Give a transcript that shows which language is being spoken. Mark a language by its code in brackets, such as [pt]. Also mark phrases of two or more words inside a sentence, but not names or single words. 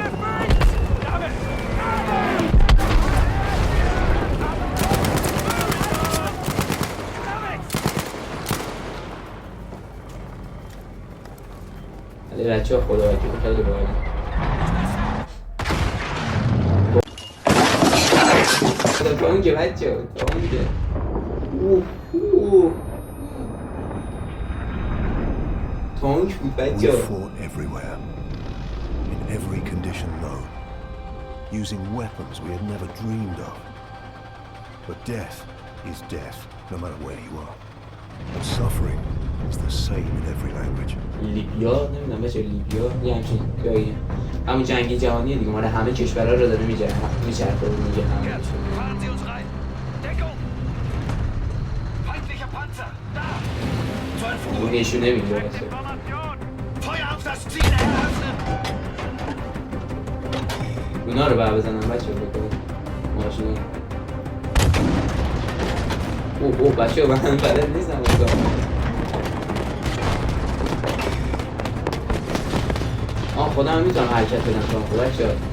[fa] ولی بچه ها خدا وکیل خیلی باحاله خدا تانکه بچه ها تانکه تانک بود بچه [en] We [fa] ها [en] fought everywhere, in every condition known, using weapons we had never dreamed of. But death is death, no matter where you are. And suffering is the same in every language. [fa] لیبیا نمیدونم بچه لیبیا یه همچین جاییه همون جنگی جهانیه دیگه مال همه کشورها رو داره میچرخه و میگه همه [de] Fahren Sie uns rein! Deckung! Feindlicher Panzer! Da! Zur [fa] اون [de] Entführung! [fa] نشونه میده بچه [de] Feuer auf das Ziel eröffnen! [fa] اونا رو بر بزنم بچه بکنم ماشینا اوه بچه من بلد نیستم خودم هم میتونم حرکت بدم خب بچه